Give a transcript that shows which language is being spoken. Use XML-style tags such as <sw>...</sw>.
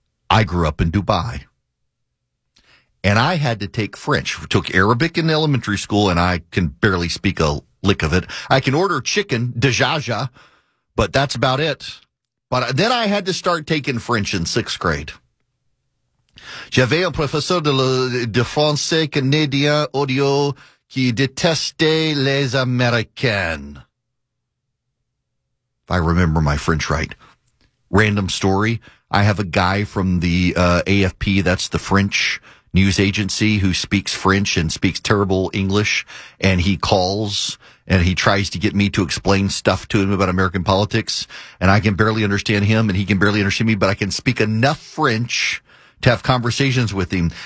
<en>I grew up in Dubai. And I had to take French. Took Arabic in elementary school, and I can barely speak a lick of it. I can order chicken, dejaja, but that's about it. But then I had to start taking French in sixth grade.</en> <fr>J'avais un professeur de français canadien audio qui détestait les Américains.</fr> <en>If I remember my French right. Random story. I have a guy from the AFP, that's the French news agency, who speaks French and speaks terrible English, and he calls and he tries to get me to explain stuff to him about American politics, and I can barely understand him and he can barely understand me, but I can speak enough French to have conversations with him.</en>